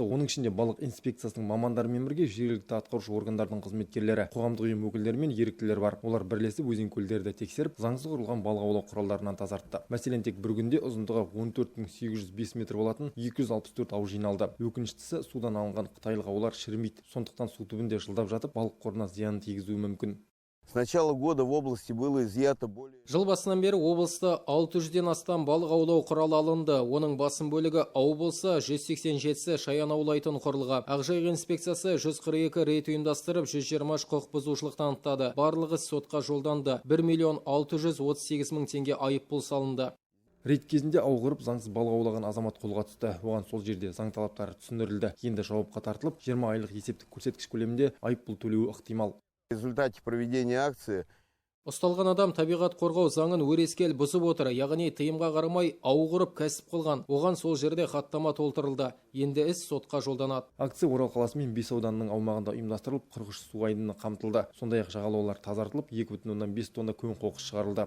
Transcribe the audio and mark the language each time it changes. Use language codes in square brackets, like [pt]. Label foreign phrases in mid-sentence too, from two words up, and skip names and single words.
[kk] Оның ішінде балық инспекциясының мамандарымен бірге жергілікті атқарушы органдардың қызметкерлері, қоғамдық ұйым өкілдері мен еріктілер бар. Олар бірлесіп өзен көлдерді тексеріп, заңсыз құрылған балық аулау құралдарынан тазартты. Мәселен, тек бір күнде ұзындығы 14.805 метр болатын 264 ау жиналды. Өкініштісі, судан алынған қытайлық аулар шірімейді. Сондықтан су түбінде жылдап жатып, балық қорына зиян тигізуі мүмкін. [ru] С начала года в области было изъято более... [kk] Жыл басынан бері облыста 600-ден астам балық аулау құралы алынды. Оның басым бөлігі ау болса, 187-сі шаян аулайтын құрылғы. Ақжайық инспекциясы 142 рейд ұйымдастырып, 120 құқық бұзушылық танытады. Барлығы сотқа жолданды. 1.638.000 теңге айыппұл салынды. Рейд кезінде ау қырып, заңсыз балық аулаған азамат қолға түсті. Оған сол жерде заң талаптары түсіндірілді. Енді жауапқа тартылып, 20 айлық есептік көрсеткіш көлемінде айыппұл төлеуі ықтимал. [ru] В результате проведения акции [kk] Ұсталған адам табиғат қорғау заңын өрескел бұзып отыр, яғни тыйымға қарамай ау құрып кәсіп қылған. Оған сол жерде хаттама толтырылды. Енді іс сотқа жолданады. Акция Орал қаласы мен 5 ауданының аумағында ұйымдастырылып, Қырғыш су айдыны қамтылды. Сондай-ақ жағалаулар тазартылып, 2,5 тонна көң қоқыс шығарылды.